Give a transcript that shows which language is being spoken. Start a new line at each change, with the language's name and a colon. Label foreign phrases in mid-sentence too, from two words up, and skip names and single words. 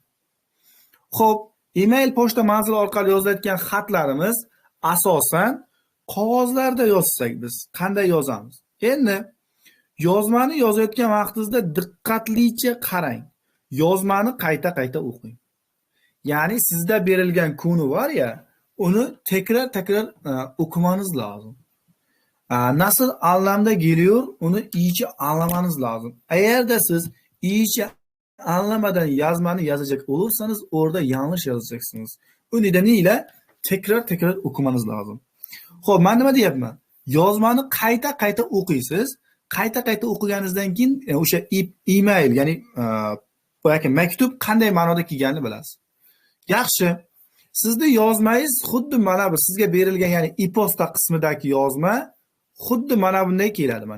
Uzbek: Xo'p, email pochta manzil orqali yozilayotgan xatlarimiz asosan qog'ozlarda yozsak biz qanday yozamiz? Endi yozmani yozayotgan vaqtingizda diqqatlicha qarang. Yozmani qayta-qayta o'qing. Ya'ni sizda berilgan konu var ya, uni tekrar o'qimangiz lozim.
Turkish: Nasıl anlamda geliyor, onu iyice anlamanız lazım. Eğer de siz iyice anlamadan yazmanı yazacak olursanız orada yanlış yazacaksınız. O nedeniyle tekrar okumanız lazım.
Uzbek: Xo'p, men nima deyapman? Yozmani qayta o'qiysiz. Qayta o'qiganingizdan keyin o'sha email, ya'ni boyagi maktub qanday ma'noda kelganini bilasiz. Yaxshi. Sizda yozmangiz xuddi mana bu sizga berilgan, ya'ni e-posta qismidagi yozma xuddi mana bunday keladi mana.